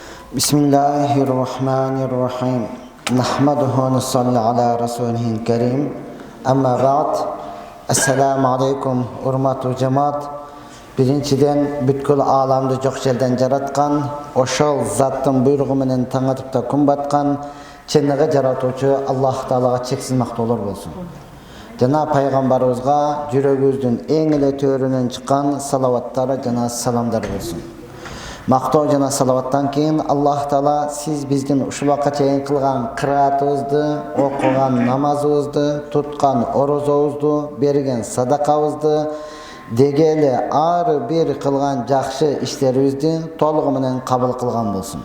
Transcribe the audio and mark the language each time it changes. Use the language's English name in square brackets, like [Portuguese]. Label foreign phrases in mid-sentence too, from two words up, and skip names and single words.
[Arabic] بسم الله الرحمن الرحيم. نحمده ونصلي على رسوله الكريم. أما بعد. السلام عليكم [Kyrgyz] урматтуу жамаат. Биринчиден бүткүл аламды жоқ жерден жараткан, ошол заттын буйругу менен таң атып та күн баткан, чыныгы жаратуучу Аллах Таалага чексиз мактоолор болсун. Жана пайгамбарыбызга жүрөгүбүздүн эң эле төрүнөн чыккан салаваттары жана саламдар болсун. Мактоо жана салаваттан кийин Аллах Таала сиз биздин ушул убакка чейин кылган кыраатыбызды, окуган намазыбызды, туткан орозобузду, берген садакабызды, дегеле ар бир кылган жакшы иштерибизди толугу менен кабыл кылган болсун.